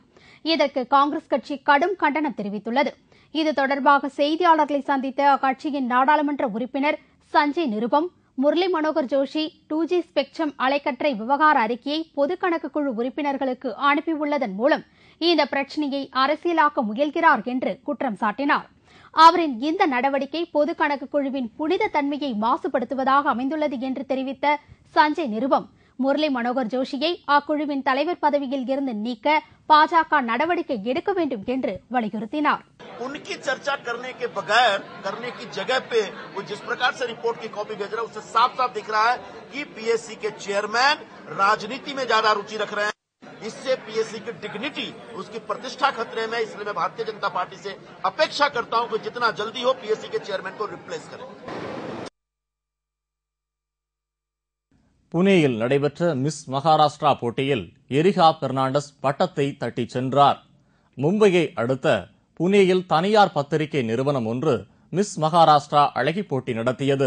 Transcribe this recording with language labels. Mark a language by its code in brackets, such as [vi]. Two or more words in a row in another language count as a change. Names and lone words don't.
[ta] இதற்கு காங்கிரஸ் கட்சி கடும் கண்டனம் தெரிவித்துள்ளது. இது தொடர்பாக செய்தியாளர்களை சந்தித்த அக்கட்சியின் நாடாளுமன்ற உறுப்பினர் சஞ்சய் நிருபம், முரளி மனோகர் ஜோஷி 2G ஸ்பெக்ட்ரம் அலைக்கற்றை விவகார அறிக்கையை பொதுக்கணக்கு குழு உறுப்பினர்களுக்கு அனுப்பியுள்ளதன் மூலம் இந்த பிரச்சினையை அரசியலாக்க முயல்கிறார் என்று குற்றம் சாட்டினார். அவரின் இந்த நடவடிக்கை பொதுக்கணக்கு குழுவின் புனித தன்மையை மாசுபடுத்துவதாக அமைந்துள்ளது என்று தெரிவித்த சஞ்சய் நிருபம், முரளி மனோகர் ஜோஷியை அக்குழுவின் தலைவர் பதவியில் இருந்து நீக்க பாஜக நடவடிக்கை எடுக்க வேண்டும் என்று வலியுறுத்தினார். [hi] उनकी चर्चा करने के बगैर करने की जगह पे वो जिस प्रकार से रिपोर्ट की कॉपी भेज रहा है उससे साफ साफ दिख रहा है कि पीएससी के चेयरमैन राजनीति में ज्यादा रुचि रख रहे हैं। इससे पीएससी की डिग्निटी, उसकी प्रतिष्ठा खतरे में। इसलिए मैं भारतीय जनता पार्टी से अपेक्षा करता हूं कि जितना जल्दी हो पीएससी के चेयरमैन को रिप्लेस करें। [ta] புனேயில் நடைபெற்ற மிஸ் மகாராஷ்டிரா போட்டியில் எரிகா பெர்னாண்டஸ் பட்டத்தை தட்டிச் சென்றார். மும்பையை அடுத்த புனேயில் தனியார் பத்திரிகை நிறுவனம் ஒன்று மிஸ் மகாராஷ்டிரா அழகி போட்டி நடத்தியது.